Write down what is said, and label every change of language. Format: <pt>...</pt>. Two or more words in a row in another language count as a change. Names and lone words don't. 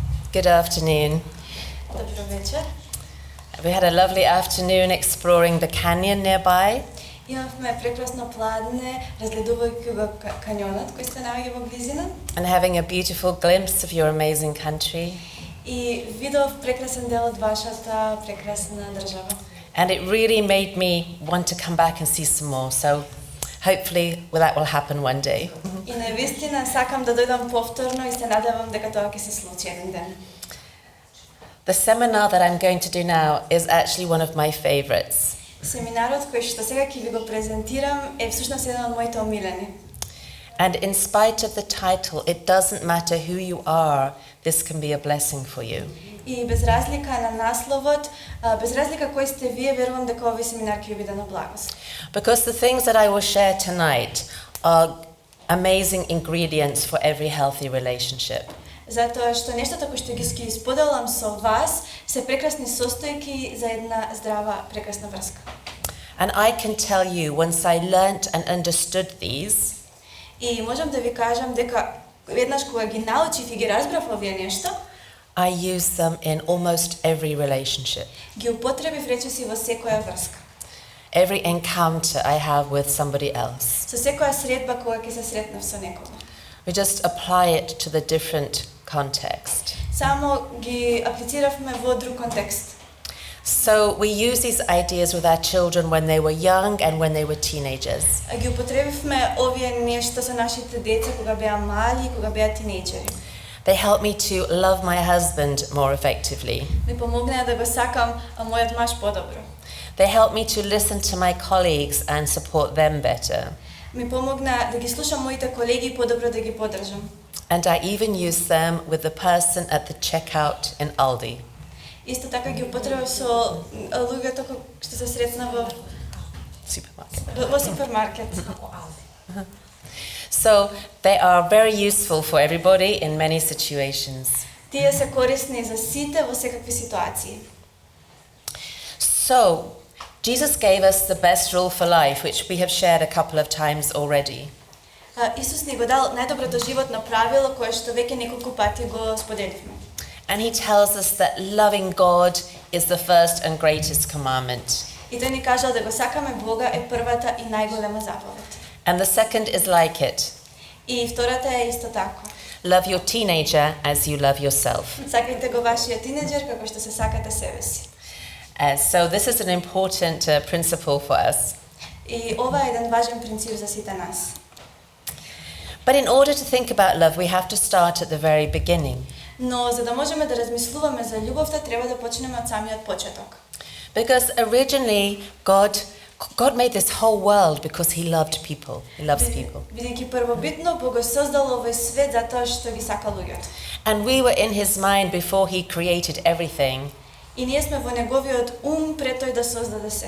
<en>Good afternoon.</en> <mk>Добро вечер.</mk> <en>We had a lovely afternoon exploring the canyon nearby.</en> <mk>Имавме прекрасно пладне, разгледувајќи го каньонот кој се наоѓа во близина.</mk> <en>And having a beautiful glimpse of your amazing country.</en> <mk>И видов прекрасен дел од вашата прекрасна држава.</mk> <en>And it really made me want to come back and see some more. So hopefully that will happen one day.</en> <mk>И навистина сакам да дојдам повторно и се надевам дека тоа ќе се случи еден ден.</mk> <en>The seminar that I'm going to do now is actually one of my favorites.</en> <mk>Семинарот кој што сега ќе ви го презентирам е всушност еден од моите омилени.</mk> <en>And in spite of the title, it doesn't matter who you are, this can be a blessing for you.</en> <mk>И без разлика на насловот, без разлика кој сте вие, верувам дека овој семинар ќе ви биде на благост.</mk> <en>Because the things that I will share tonight are amazing ingredients for every healthy relationship.</en> <mk>Затоа што нештата кои што ги споделам со вас се прекрасни состојки за една здрава, прекрасна врска.</mk> <en>And I can tell you, once I learnt and understood these,</en> <mk>И можам да ви кажам дека веднаш кога ги научив и ги разбрав овие нешта,</mk> <en>I use them in almost every relationship.</en> <mk>ги употребив речиси во секоја врска.</mk> <en>Every encounter I have with somebody else.</en> <mk>Со секоја средба кога ќе се сретнав со некого.</mk> <en>We just apply it to the different context.</en> <mk>Само ги аплициравме во друг контекст.</mk> <en>So we use these ideas with our children when they were young and when they were teenagers.</en> <mk>Ги употребивме овие нешта со нашите деца кога беа мали и кога беа тинејџери.</mk> <en>They help me to love my husband more effectively.</en> <mk>Ми помогнаа да го сакам мојот маж подобро.</mk> <en>They help me to listen to my colleagues and support them better.</en> <mk>Ми помогна да ги слушам моите колеги и подобро да ги поддржам.</mk> <en>And I even use them with the person at the checkout in Aldi.</en> <mk>Исто така ги употребав со луѓето што се сретна во</mk> <en>Supermarket.</en> <mk>во супермаркет.</mk> <en>So they are very useful for everybody in many situations.</en> <mk>Тие се корисни за сите во секакви ситуации.</mk> <en>So Jesus gave us the best rule for life, which we have shared a couple of times already.</en> <mk>Исус ни го дал најдоброто животно правило кое што веќе неколку пати го споделивме.</mk> <en>And he tells us that loving God is the first and greatest commandment.</en> <mk>И тој ни кажал да го сакаме Бога е првата и најголема заповед.</mk> <en>And the second is like it.</en> <mk>И втората е исто така.</mk> <en>Love your teenager as you love yourself.</en> <mk>Сакајте го вашиот тинејџер како што се сакате себе си.</mk> <en>So this is an important principle for us.</en> <mk>И ова е еден важен принцип за сите нас.</mk> <en>But in order to think about love, we have to start at the very beginning.</en> <mk>Но за да можеме да размислуваме за љубовта, треба да почнеме од самиот почеток.</mk> <en>Because originally God made this whole world because he loved people. He loves people.</en> <mk>Бидејќи првобитно Бог го создал овој свет затоа што ги сака луѓето.</mk> <en>And we were in his mind before he created everything.</en> <mk>И ние сме во неговиот ум пред тој да создаде се.</mk>